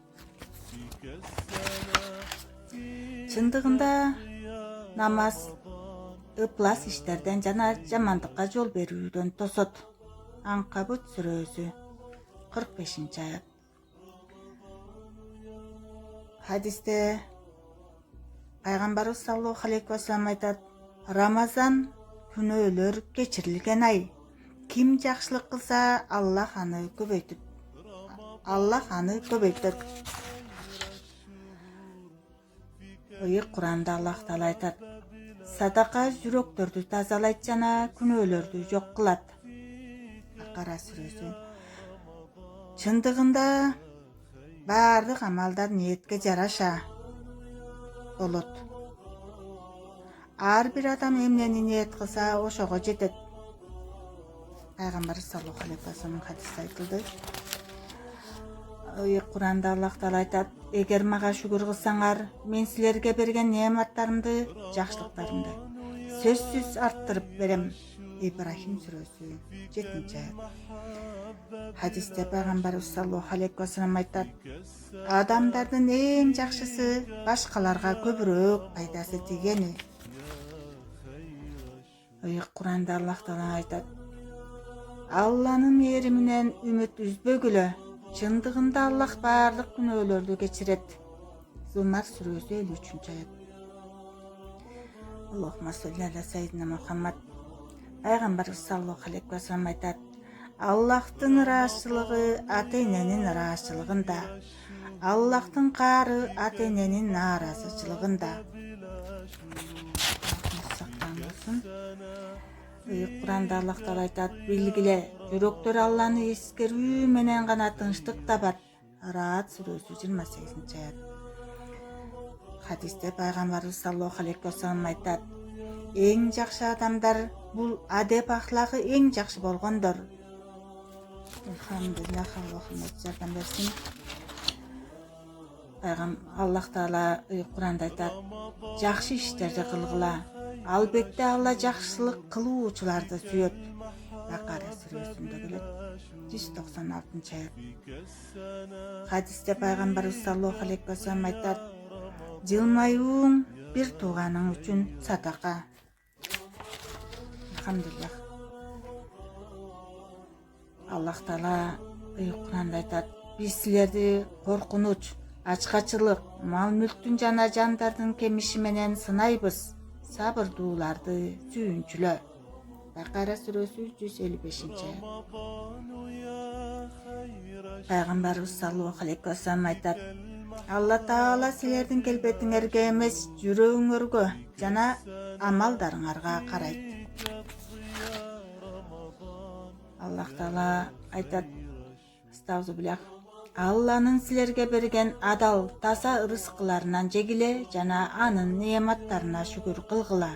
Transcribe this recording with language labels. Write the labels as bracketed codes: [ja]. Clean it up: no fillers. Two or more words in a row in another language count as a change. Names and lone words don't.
[ky] Чындыгында намаз ыплас иштерден жана жамандыкка жол берүүдөн тосот. Анкабут сүрөсү 45-аят. Хадисте пайгамбарыбыз [ar] صلى الله عليه وسلم [ky] айтат: "Рамазан күнөөлөр кечирилген ай. Ким жакшылык кылса, Аллах аны көбөйтөт." Кур'анда Аллах Таала айтат: "Садака жүрөктөрдү тазалайт жана күнөөлөрдү жок кылат." Бакара сүрөсү. Чындыгында баардык амалдар ниетке жараша болот. Ар бир адам эмнени ниет кылса, ошого жетет. Пайгамбар [ar] صلى الله عليه وسلم [ky] хадисте айтылды. Кур'анда Аллах Таала айтат: "Эгер мага шүгүр кылсаңар, мен силерге берген неаматтарымды, жакшылыктарымды сөзсүз арттырып берем." Ибрахим сүрөсү 7-аят. Хадисте пайгамбарыбыз [ar] صلى الله عليه وسلم [ky] айтат: "Адамдардын эң жакшысы башкаларга көбүрөөк пайдасы тийгени." Кур'анда Аллах Таала айтат: "Алланын мээриминен үмүт үзбөгүлө. Чындыгында Аллах баардык күнөөлөрдү кечирет." Зумар сүрөсү 53-аят. [ar] اللهم صل على سيدنا محمد. [ky] Пайгамбарыбыз [ar] صلى الله عليه وسلم [ky] айтат: "Аллахтын ыраазычылыгы ата-эненин ыраазычылыгында, Аллахтын каары ата-эненин нааразычылыгында." Кур'анда Аллах Таала айтат: "Билгиле, жүрөктөр Алланы эскерүү менен гана тынчтык табат." Раат сүрөсү 28-аят. Хадисте пайгамбарыбыз [ar] صلى الله عليه وسلم [ky] айтат: "Эң жакшы адамдар бул адеп ахлагы эң жакшы болгондор." Алхамдулиллах, Аллахым жардам берсин. Аллах Таала Кур'анда айтат: "Жакшы иштерди кылгыла. Албетте Алла жакшылык кылуучуларды сүйөт." Бакара сүрөсүндө келет 196-аят. Хадисте пайгамбарыбыз [ar] صلى الله عليه وسلم [ky] айтат: "Жылмаюуң бир тууганың үчүн садака." Алхамдулиллах. Аллах Таала Кур'анда айтат: "Биз силерди коркунуч, ачкачылык, мал-мүлктүн жана жандардын кемиши менен сынайбыз. Сабырдууларды сүйүнчүлө." Бакара сүрөсү 155-аят. Пайгамбарыбыз [ar] صلى الله عليه وسلم [ky] айтат: "Алла Таала силердин келбетиңерге эмес, жүрөгүңөргө жана амалдарыңарга карайт." Аллах Таала айтат: "Астагфируллах. Алланын силерге берген адал таза ырыскыларынан жегиле жана анын неаматтарына шүгүр кылгыла.